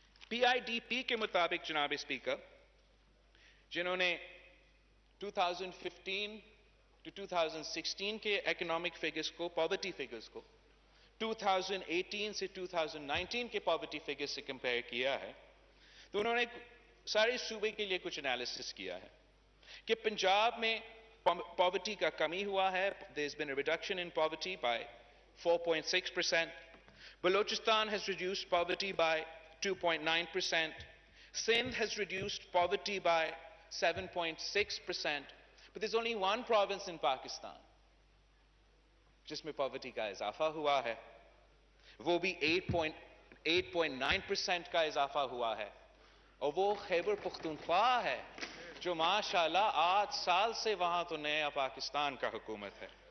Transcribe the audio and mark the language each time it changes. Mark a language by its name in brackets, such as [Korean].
[Urdu] P I D P کے مطابق جناب اسپیکر، جنہوں نے 2015 to 2016 کے اکنامک فگرز کو، پاورٹی فگرز کو 2018 سے 2019 کے پاورٹی فگرز سے کمپیئر کیا ہے، تو انہوں نے سارے صوبے کے لیے کچھ انالیسس کیا ہے کہ پنجاب میں Poverty ka kami hua hai. [English] There's been a reduction in poverty by 4.6%. Balochistan has reduced poverty by 2.9%. Sindh has reduced poverty by 7.6%. But there's only one province in Pakistan [Urdu] جس میں poverty کا اضافہ ہوا ہے. وہ بھی 8.9% کا اضافہ ہوا ہے. اور وہ خیبر پختونخوا ہے جو ماشاءاللہ 8 سال سے وہاں تو نیا پاکستان کا حکومت ہے.